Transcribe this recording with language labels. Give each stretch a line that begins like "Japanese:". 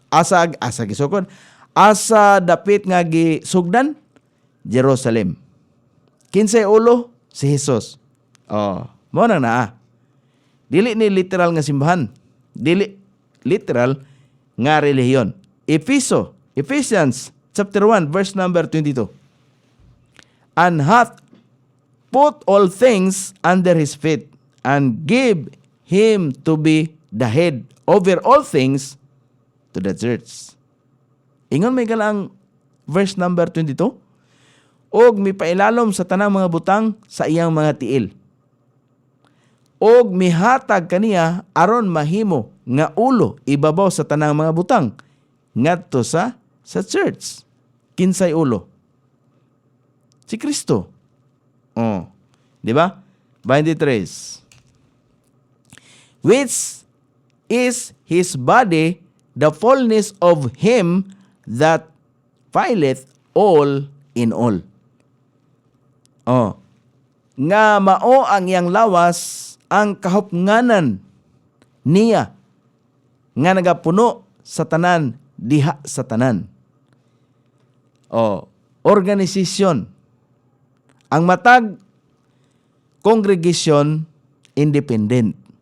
Cebuano: Asa gisukod? Asa dapit nga gisugdan? Jerusalem. Kinsay ulo? Si Jesus. Mo nang naa. Dili ni literal nga simbahan. Dili literal nga relihiyon.
English: Ephesians chapter 1 verse number 22. And hath put all things under his feet and give him to be the head over all things to the church.
Cebuano: Ingon may galang verse number 22. Og mipailalom sa tanang mga butang sa iyang mga tiil. Og mihatag kaniya aron mahimo nga ulo ibabaw sa tanang mga butang ngadto sa church. Kinsay ulo? Si Kristo. Di ba? 23.
English: Which is his body, the fullness of him that filleth all in all.
Cebuano: Nga mao ang iyang lawas ang kahupnganan niya nga nagapuno sa tanan diha sa tanan. Organisasyon. Ang matag congregation independent.